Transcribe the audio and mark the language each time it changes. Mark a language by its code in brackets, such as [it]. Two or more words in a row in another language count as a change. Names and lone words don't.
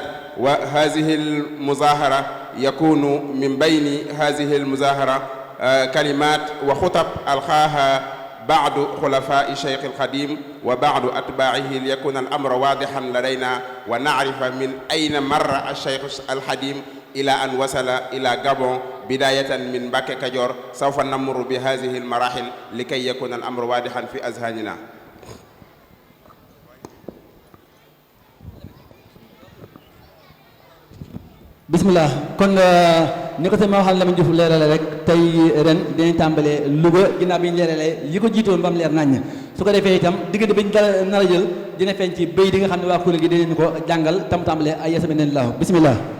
[ar] وهذه المظاهرة يكون من بين هذه المظاهرة كلمات وخطب ألقاها بعض خلفاء الشيخ القديم وبعض أتباعه ليكون الأمر واضحا لدينا ونعرف من أين مر الشيخ القديم إلى أن وصل إلى غابون بداية من مباكي كاديور. سوف نمر بهذه المراحل لكي يكون الأمر واضحا في أذهاننا. [wo] bismillah kon ni ko sama waxal Lamine Diouf leerale rek tey ren dinañ tàmbalee Louga ginnaaw bi ñu leeralee yi ko jiitoon ba mu leer naññ su ko defee itam diggante bi ñu nar a jël dina feeñ ci béy di nga xam ne waa kuréel gi dinañ ko jàngal tam tàmbalee ay yasaminillahu bismillah.